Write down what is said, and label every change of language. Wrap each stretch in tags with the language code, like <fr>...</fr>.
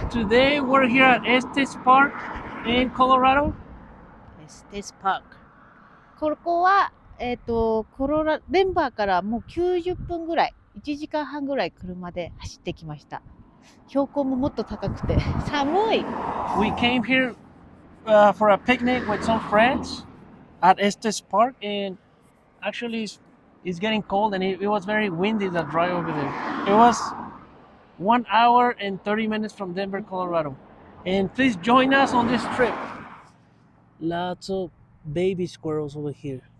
<en>Today we're here at Estes Park in Colorado.</en> <ja>Estes Park。ここは、デンバーからもう90分ぐらい、1時間半ぐらい車で走ってきました。標高ももっと高くて寒い。</ja> <en>We came here for a picnic with some friends at Estes Park, and actually it's getting cold, and it was very windy that drive over there. It was 1 hour and 30 minutes from Denver, Colorado. And please join us on this trip. Lots of baby squirrels over here.</en>